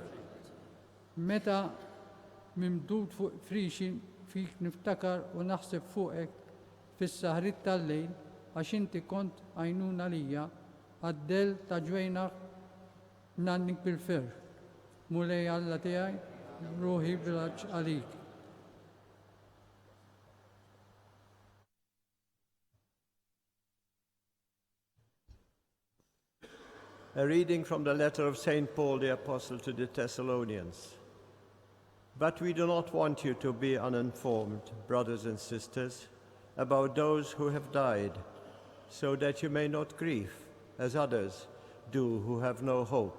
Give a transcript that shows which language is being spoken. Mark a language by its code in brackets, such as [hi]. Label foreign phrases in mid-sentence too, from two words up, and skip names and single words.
[mt] Meta mimdud fuq frixin fik niftakar u naħseb fuqek fis-saħrit tal-lejl għax inti kont għajnuna lija għaddel ta' ġwejnaħ nannik bil-ferħ. Mulej Alla tiegħi ruħi bilaċ għalik. [en] A reading from the letter of St. Paul the Apostle to the Thessalonians. But we do not want you to be uninformed, brothers and sisters, about those who have died, so that you may not grieve, as others do who have no hope.